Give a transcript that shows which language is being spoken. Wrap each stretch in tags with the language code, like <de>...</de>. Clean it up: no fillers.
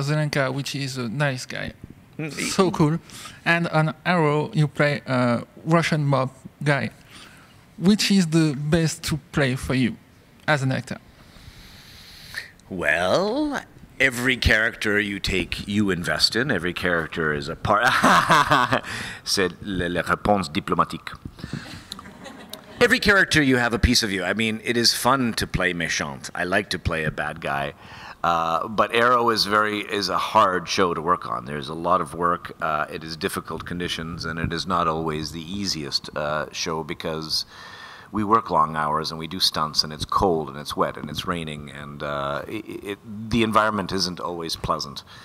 <en>Zelenka, which is a nice guy, so cool, and on Arrow you play a Russian mob guy. Which is the best to play for you as an actor? Well, every character you take, you invest in. Every character is a part.</en> <fr>C'est la réponse diplomatique.</fr> <en>Every character you have a piece of you. I mean, it is fun to play méchant. I like to play a bad guy. But Arrow is a hard show to work on. There's a lot of work. It is difficult conditions, and it is not always the easiest show because we work long hours and we do stunts, and it's cold and it's wet and it's raining, and the environment isn't always pleasant.</en>